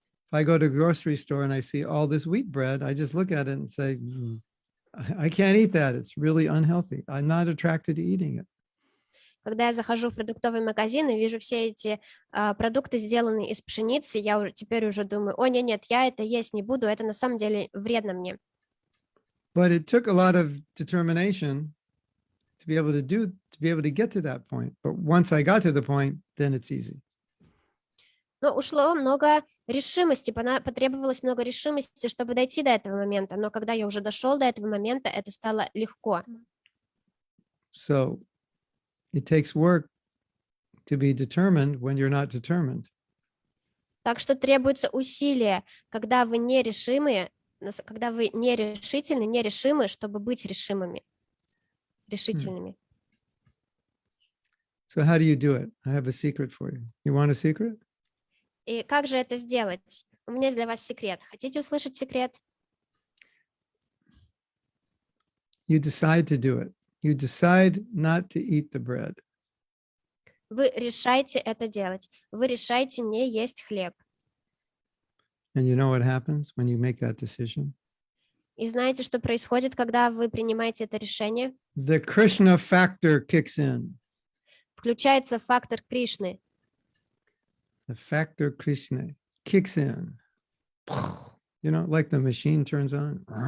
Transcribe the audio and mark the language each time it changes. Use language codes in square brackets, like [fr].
[en] If I go to a grocery store and I see all this wheat bread, I just look at it and say, I can't eat that. It's really unhealthy. I'm not attracted to eating it. [ru] Когда я захожу в продуктовый магазин и вижу все эти продукты, сделанные из пшеницы, я теперь уже думаю, нет, я это есть не буду, это на самом деле вредно мне. [en] But it took a lot of determination to be able to get to that point. But once I got to the point, then it's easy. [ru] Но ушло много решимости, потребовалось много решимости, чтобы дойти до этого момента. Но когда я уже дошел до этого момента, это стало легко. [en] So it takes work to be determined when you're not determined. [ru] Так что требуется усилие, когда вы нерешимые, когда вы нерешительны, нерешимы, чтобы быть решимыми, решительными. [en] So how do you do it? I have a secret for you. You want a secret? [ru] И как же это сделать? У меня есть для вас секрет. Хотите услышать секрет? [en] You decide to do it. You decide not to eat the bread. [ru] Вы решаете это делать. Вы решаете не есть хлеб. [en] And you know what happens when you make that decision? [ru] И знаете, что происходит, когда вы принимаете это решение? [en] The Krishna factor kicks in. [ru] Включается фактор Кришны. [en] The factor Krishna kicks in. You know, like the machine turns on.